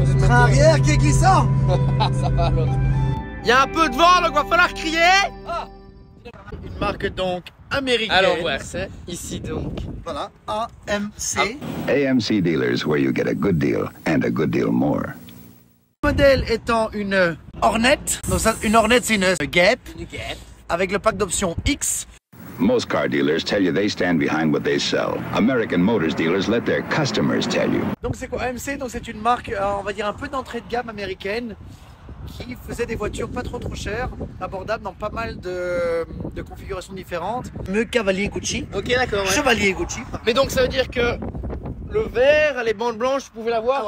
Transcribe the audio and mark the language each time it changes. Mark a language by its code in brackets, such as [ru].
[fr] arrière qui est glissant. Ça va alors. Il y a un peu de vent, donc va falloir crier. Une marque donc américaine. Alors ouais, c'est ici donc. Voilà, AMC. [en] AMC dealers, where you get a good deal and a good deal more. [fr] Le modèle étant une Hornet. Donc ça, une Hornet, c'est une Gap. Avec le pack d'options X. [en] Most car dealers tell you they stand behind what they sell. American Motors dealers let their customers tell you. [fr] Donc c'est quoi AMC? Donc c'est une marque, on va dire un peu d'entrée de gamme américaine, qui faisait des voitures pas trop chères, abordables dans pas mal de configurations différentes. Le cavalier Gucci. Ok, d'accord. Ouais. Chevalier Gucci. Mais donc ça veut dire que le vert, les bandes blanches, tu pouvais l'avoir